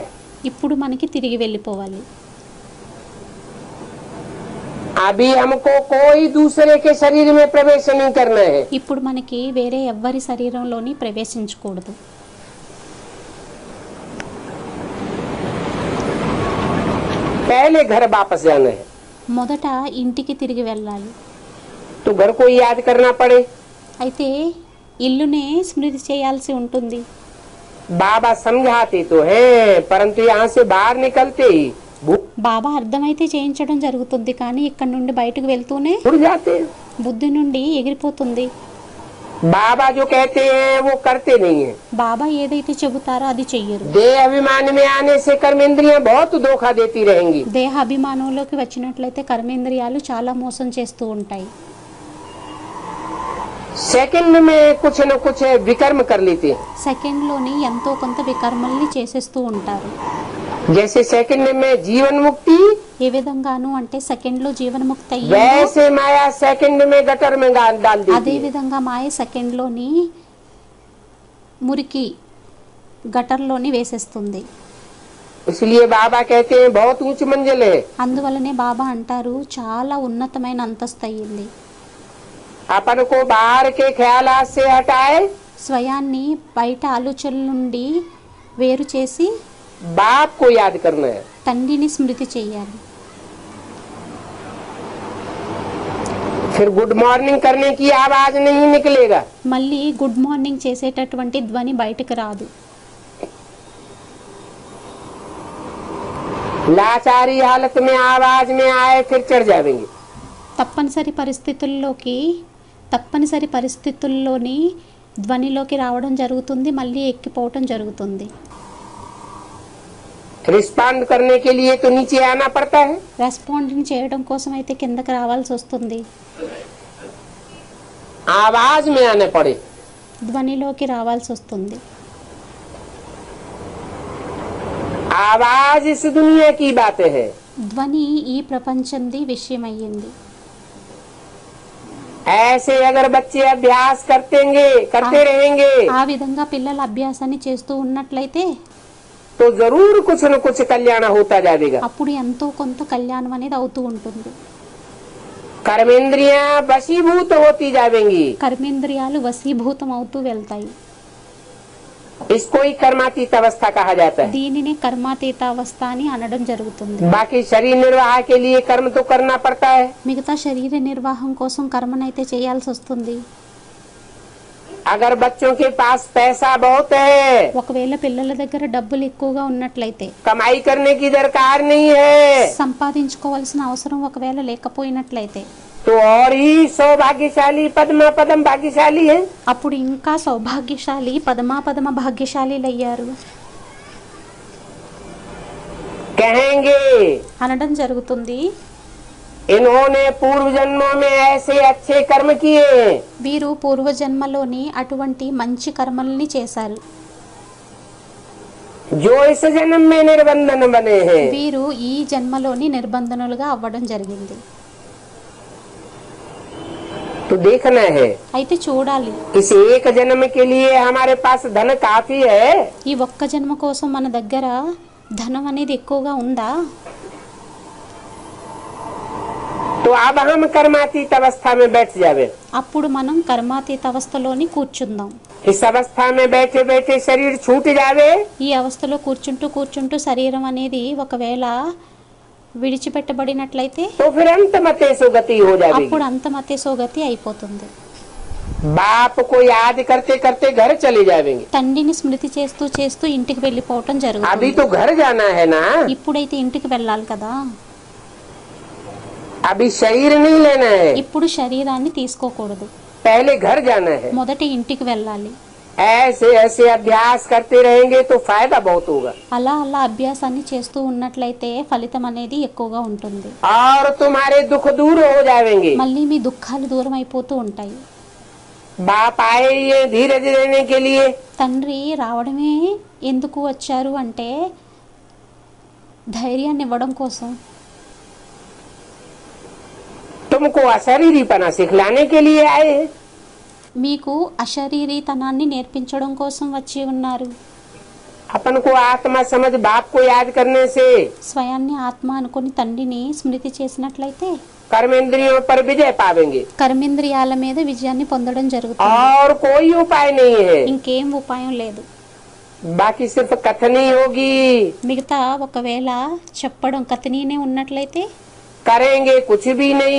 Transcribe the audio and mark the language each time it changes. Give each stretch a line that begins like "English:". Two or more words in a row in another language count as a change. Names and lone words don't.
Telugu: ఇప్పుడు మనకి తిరిగి వెళ్ళిపోవాలి.
Hindi: अभी हमको कोई दूसरे के शरीर में प्रवेश नहीं करना है।
Telugu: ఇప్పుడు మనకి వేరే ఎవ్వరి శరీరంలోని ప్రవేశించకూడదు.
Hindi: पहले घर वापस जाना है
Telugu: మొదట ఇంటికి తిరిగి వెళ్ళాలి.
Hindi: तो घर को याद करना पड़े।
Telugu: అయితే ఇల్లునే స్మృతి చేయాల్సి ఉంటుంది.
Hindi: बाबा समझाते तो हैं परंतु यहाँ से बाहर निकलते ही
Telugu: బాబా అర్థమైతే చేయించడం జరుగుతుంది, కానీ ఇక్కడ నుండి బయటకు వెళ్తూనే
Hindi: उड़ जाते हैं।
Telugu: బుద్ధి నుండి ఎగిరిపోతుంది.
Hindi: बाबा जो कहते हैं वो करते नहीं है।
Telugu: బాబా ఏదైతే చెబుతారో అది చెయ్యరు.
Hindi: देह अभिमान में आने से कर्मेंद्रियां बहुत धोखा देती रहेंगी।
Telugu: దేహ అభిమానంలోకి వచ్చినట్లయితే కర్మేంద్రియాలు చాలా మోసం చేస్తూ ఉంటాయి.
Hindi: सेकंड में कुछ न कुछ विकर्म कर लेते हैं।
Telugu: సెకండ్లోని ఎంతో కొంత వికర్మల్ని చేసేస్తూ ఉంటారు.
Hindi: जैसे सेकंड में जीवन मुक्ति,
Telugu: ఏ విధంగాను అంటే సెకండ్లో జీవన్ముక్తి అయ్యిందో
Hindi: वैसे माया सेकंड में गटर में डाल
Telugu: అదే
Hindi: देती है।
Telugu: విధంగా మాయ సెకండ్లోని మురికి గటర్లోని వేసేస్తుంది.
Hindi: इसलिए बाबा कहते हैं बहुत ऊंच मंजिल है।
Telugu: అందువలనే బాబా అంటారు చాలా ఉన్నతమైన అంతస్తు అయ్యింది.
Hindi: अपन को बाहर के ख्यालात से हटाए,
Telugu: స్వయాన్ని బయట ఆలోచనల నుండి వేరు చేసి
Hindi: बाप को याद करना है।
Telugu: తండ్రిని స్మృతి చేయాలి.
Hindi: फिर
English: good morning
Hindi: करने की आवाज नहीं निकलेगा।
Telugu: మళ్ళీ
English: good morning
Telugu: చేసేటటువంటి ధ్వని బయటకు రాదు.
Hindi: लाचारी हालत में आवाज में आए फिर चढ़ जाएंगे।
Telugu: తప్పనిసరి పరిస్థితుల్లోని ధ్వనిలోకి రావడం జరుగుతుంది, మళ్ళీ ఎక్కిపోవటం జరుగుతుంది.
Hindi: रिस्पॉन्ड करने के लिए तो नीचे आना पड़ता है।
Telugu: రెస్పాండింగ్ చేయడం కోసం అయితే కిందకి రావాల్సి వస్తుంది.
Hindi: आवाज में आने पड़े।
Telugu: ధ్వనిలోకి రావాల్సి వస్తుంది.
Hindi: आवाज इस दुनिया की बात है।
Telugu: ధ్వని ఈ ప్రపంచంది విషయం అయ్యింది.
Hindi: ऐसे अगर बच्चे अभ्यास करते रहेंगे
Telugu: ఆ విధంగా పిల్లల అభ్యాసాన్ని చేస్తూ ఉన్నట్లయితే
Hindi: तो जरूर कुछ न कुछ कल्याण होता जाएगा।
Telugu: అప్పుడు ఎంతో కొంత కళ్యాణం అనేది అవుతూ ఉంటుంది.
Hindi: कर्मेंद्रियां वशीभूत होती जाएंगी।
Telugu: కర్మేంద్రియాలు వశీభూతం అవుతూ వెళ్తాయి.
Hindi: इसको ही कर्मातीत अवस्था कहा जाता है।
Telugu: దీనిని కర్మాతీత అవస్థ అని అనడం జరుగుతుంది.
Hindi: बाकी शरीर निर्वाह के लिए कर्म तो करना पड़ता है।
Telugu: మిగతా శరీర నిర్వాహం కోసం కర్మనైతే చేయాల్సి వస్తుంది.
Hindi: अगर बच्चों के पास पैसा बहुत है,
Telugu: ఒకవేళ పిల్లల దగ్గర డబ్బులు ఎక్కువగా ఉన్నట్లయితే,
Hindi: कमाई करने की दरकार नहीं है,
Telugu: సంపాదించుకోవాల్సిన అవసరం ఒకవేళ లేకపోయినట్లయితే,
Hindi: तो और ही सौभाग्यशाली पद्मा पद्म भाग्यशाली है।
Telugu: అప్పుడు ఇంకా సౌభాగ్యశాలి పదమ భాగ్యశాలిలయ్యారు
Hindi: कहेंगे
Telugu: అనడం జరుగుతుంది.
Hindi: इन्होंने पूर्व जन्मों में ऐसे अच्छे कर्म किए,
Telugu: వీరు పూర్వజన్మలోని అటువంటి మంచి కర్మల్ని చేశారు,
Hindi: जो इस जन्म में निर्बंधन बने हैं।
Telugu: వీరు ఈ జన్మలోని నిర్బంధనులుగా అవ్వడం జరిగింది.
Hindi: तो देखना है,
Telugu: అయితే చూడాలి,
Hindi: इस एक जन्म के लिए हमारे पास धन काफी है,
Telugu: ఈ ఒక్క జన్మ కోసం మన దగ్గర ధనం అనేది ఎక్కువగా ఉందా?
Hindi: तो अब हम कर्मातीत अवस्था में बैठ जावे।
Telugu: అప్పుడు మనం కర్మాతీత అవస్థలోని కూర్చుందాం.
Hindi: इस अवस्था में बैठे बैठे शरीर छूट जावे,
Telugu: ఈ అవస్థలో కూర్చుంటూ శరీరం అనేది ఒకవేళ విడిచిపెట్టబడినట్లయితే,
Hindi: तो फिर अंत मते सुगति हो जाएगी।
Telugu: అప్పుడు అంతమతే సోగతి అయిపోతుంది.
Hindi: बाप को याद करते करते घर चले जाएंगे।
Telugu: తండ్రిని స్మృతి చేస్తూ చేస్తూ ఇంటికి వెళ్ళిపోవటం
Hindi: अभी
Telugu: జరుగుతుంది.
Hindi: तो घर जाना है ना,
Telugu: ఇప్పుడైతే ఇంటికి వెళ్ళాలి కదా,
Hindi: अभी शरीर नहीं लेना है,
Telugu: ఇప్పుడు శరీరాన్ని తీసుకోకూడదు,
Hindi: पहले घर जाना है।
Telugu: మొదట ఇంటికి వెళ్ళాలి.
Hindi: ऐसे ऐसे अभ्यास करते रहेंगे तो फायदा बहुत होगा,
Telugu: అలా అభ్యాసాన్ని చేస్తూ ఉన్నట్లయితే ఫలితం అనేది ఎక్కువగా ఉంటుంది.
Hindi: और तुम्हारे दुख दूर हो जाएंगे।
Telugu: మళ్ళీ మీ దుఃఖాలు దూరం అయిపోతూ ఉంటాయి.
Hindi: बाप आए ये धीरज देने के लिए,
Telugu: తండ్రి రావడమే ఎందుకు వచ్చారు అంటే ధైర్యాన్ని ఇవ్వడం కోసం,
Hindi: तुमको अशरीरीपना सिखलाने के लिए आए हैं।
Telugu: మీకు అశరీరీతనాన్ని నేర్పించడం కోసం వచ్చి ఉన్నారు.
Hindi: अपन को आत्मा समझ बाप को याद करने से
Telugu: స్వయాన్ని ఆత్మ అనుకొని తండ్రిని స్మృతి చేసినట్లయితే
Hindi: कर्मेंद्रियों पर विजय पावेंगे,
Telugu: కర్మేంద్రియాల మీద విజయాన్ని పొందడం జరుగుతుంది.
Hindi: और कोई उपाय नहीं है।
Telugu: ఇంకేం ఉపాయం లేదు.
Hindi: बाकी सिर्फ कथन ही होगी,
Telugu: మిగతా ఒకవేళ చెప్పడం కథనీనే ఉన్నట్లయితే,
Hindi: करेंगे कुछ भी नहीं,